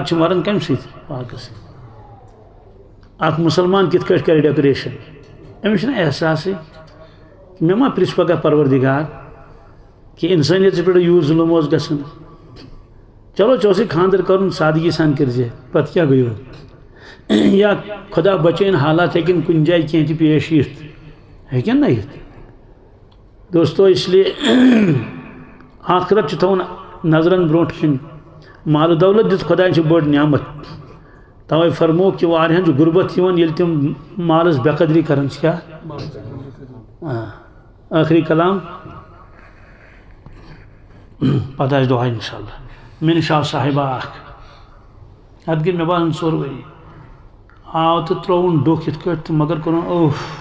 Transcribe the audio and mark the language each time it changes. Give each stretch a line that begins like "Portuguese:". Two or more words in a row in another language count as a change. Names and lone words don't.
Kashmiri: چھِ مَران کَمہِ سۭتۍ فاقہٕ سۭتۍ اکھ مُسلمان کِتھ کٲٹھۍ کَرِ ڈیکوریشن أمِس چھُنہٕ احساسٕے مےٚ ما پرٛژھِ پگاہ پروردگار کہ انسٲنیتس پٮ۪ٹھ یوٗت ظُلم اوس گژھان چلو ژےٚ اوسُے خانٛدر کَرُن سادگی سان کٔرۍزِ پتہٕ کیٛاہ گٔیو یا خدا بچٲیِن حالات ہیٚکن کُنہِ جایہِ کینٛہہ تہِ پیش یِتھ ہیٚکن نہ یِتھ دوستو
Urdu: اس لیے
Kashmiri: آخرت چھُ تھاوُن نظرن برونٛٹھ کِنۍ مال دولت دِژ خۄداین چھِ بٔڑ نعمت توے فرمو کہ واریاہن چھُ غُربت یِوان ییٚلہِ تِم مالس بے قدری کران چھِ کیٛاہ آخری کلام پتہ آسہِ دۄہے انشاءاللہ مےٚ نِش آو صاحبہ اکھ اتھ گٔے مےٚ باسان 4 ؤری آو تہٕ ترٛووُن ڈُکھ یِتھ کٲٹھۍ تہٕ مگر کوٚرُن اوف